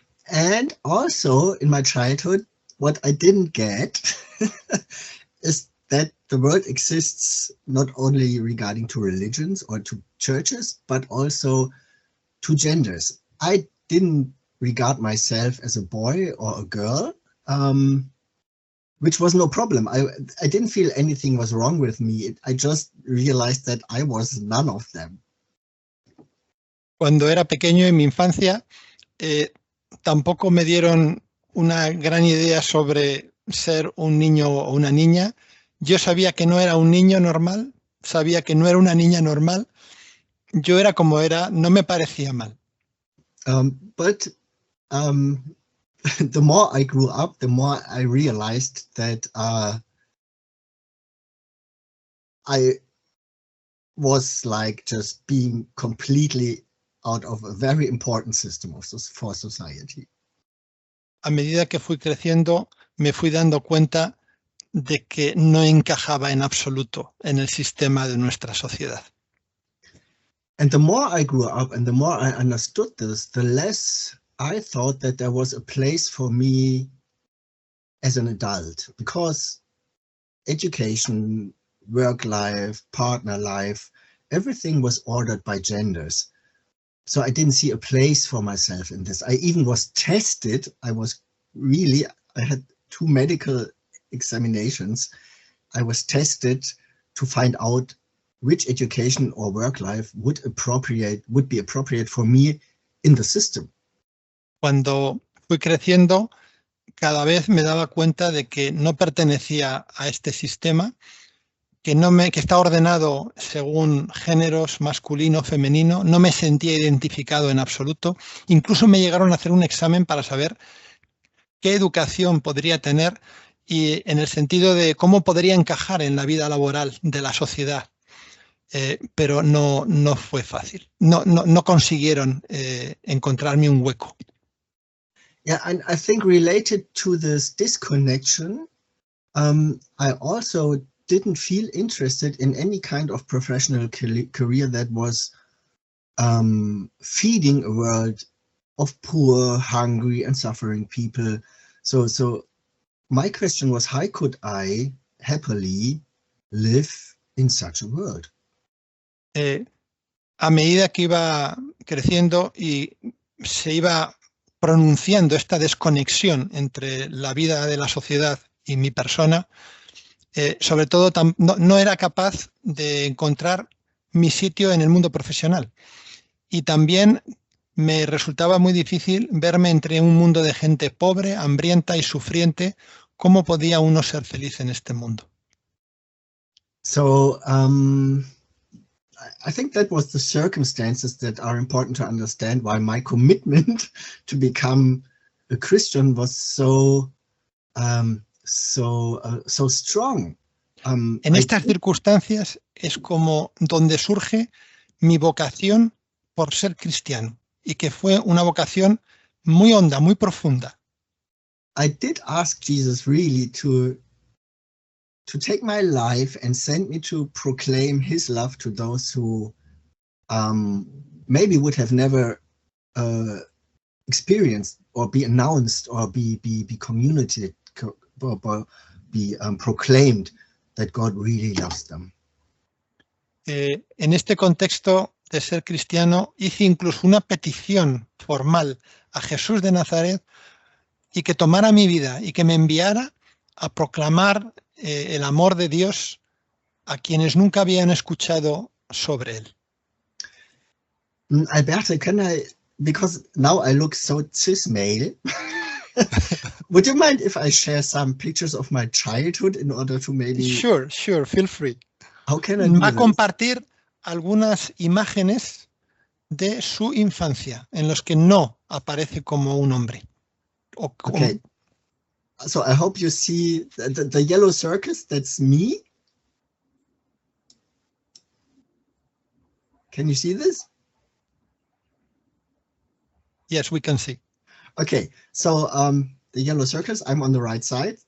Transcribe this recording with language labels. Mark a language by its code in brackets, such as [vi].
[en] And also in my childhood, what I didn't get is that the world exists not only regarding to religions or to churches, but also to genders. I didn't regard myself as a boy or a girl, which was no problem. I didn't feel anything was wrong with me. I just realized that I was none of them. [es] Cuando era pequeño, en mi infancia, tampoco me dieron una gran idea sobre ser un niño o una niña. Yo sabía que no era un niño normal, sabía que no era una niña normal. Yo era como era, no me parecía mal. [en] But the more I grew up, the more I realized that I was like just being completely out of a very important system for society. [es] A medida que fui creciendo, me fui dando cuenta de que no encajaba en absoluto en el sistema de nuestra sociedad. [en] And the more I grew up and the more I understood this, the less I thought that there was a place for me as an adult, because education, work life, partner life, everything was ordered by genders. So I didn't see a place for myself in this. I even was tested. I had 2 medical examinations. I was tested to find out which education or work life would be appropriate for me in the system. [es] Cuando fui creciendo, cada vez me daba cuenta de que no pertenecía a este sistema, que está ordenado según géneros masculino, femenino. No me sentía identificado en absoluto. Incluso me llegaron a hacer un examen para saber qué educación podría tener y en el sentido de cómo podría encajar en la vida laboral de la sociedad. Pero no fue fácil. No consiguieron encontrarme un hueco. [en] Yeah, and I think related to this disconnection, I also didn't feel interested in any kind of professional career that was feeding a world of poor, hungry, and suffering people. So my question was, how could I happily live in such a world? [es] A medida que iba creciendo y se iba pronunciando esta desconexión entre la vida de la sociedad y mi persona, sobre todo no era capaz de encontrar mi sitio en el mundo profesional. Y también me resultaba muy difícil verme entre un mundo de gente pobre, hambrienta y sufriente. ¿Cómo podía uno ser feliz en este mundo? [en] So I think that was the circumstances that are important to understand why my commitment to become a Christian was so strong. [es] En estas circunstancias es como donde surge mi vocación por ser cristiano, y que fue una vocación muy honda, muy profunda. [en] I did ask Jesus really to take my life and send me to proclaim his love to those who maybe would have never experienced or be announced or be communicated or be proclaimed that God really loves them. [es] En este contexto de ser cristiano hice incluso una petición formal a Jesús de Nazaret y que tomara mi vida y que me enviara a proclamar el amor de Dios a quienes nunca habían escuchado sobre él. [en] Alberto, can I, because now I look so cis male, would you mind if I share some pictures of my childhood in order to maybe... Sure, feel free. How can I do [es] Va a [en] this? [es] compartir algunas imágenes de su infancia en los que no aparece como un hombre. [en] Okay. So I hope you see the yellow circles, that's me. Can you see this? Yes, we can see. Okay, so the yellow circles, I'm on the right side.